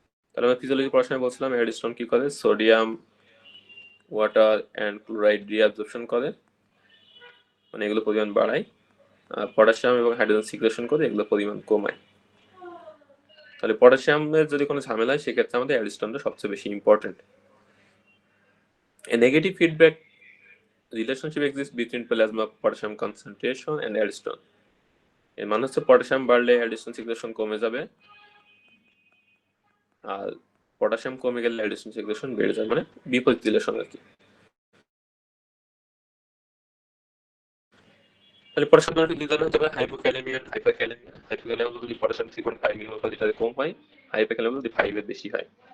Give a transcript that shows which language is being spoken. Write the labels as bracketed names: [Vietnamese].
[Bangla] তাহলে আমরা ফিজিওলজি পড়াশোনায় বলছিলাম অ্যালডোস্টেরন কি করে, sodium, water and chloride reabsorption করে, মানে এগুলো পরিমাণ বাড়ায়, আর পটাশিয়াম এবং হাইড্রোজেন সিক্রেশন করে এগুলো পরিমাণ কমায়। তাহলে পটাশিয়ামের যদি কোনো ঝামেলা হয় সেক্ষেত্রে আমাদের অ্যালডোস্টেরনটা সবচেয়ে বেশি important. [English] A negative feedback relationship exists between plasma potassium concentration and aldosterone. [Bangla] এর মানে হচ্ছে পটাশিয়াম বাড়লে অ্যালডোস্টেরন সিক্রেশন কমে যাবে, আর পটাশিয়াম কমে গেলে অ্যালডোস্টেরন সিক্রেশন বেড়ে যাবে, মানে বিপরীত রিলেশন আর কি। তাহলে পটাশিয়াম দুই ধরনের হতে পারে, হাইপোক্যালেমিয়া, হাইপারক্যালেমিয়া। হাইপোক্যালেমিয়া যদি পটাশিয়াম 3.5 মিলিমোল লিটারে কম হয়, হাইপারক্যালেমিয়া যদি 5 এর বেশি হয়।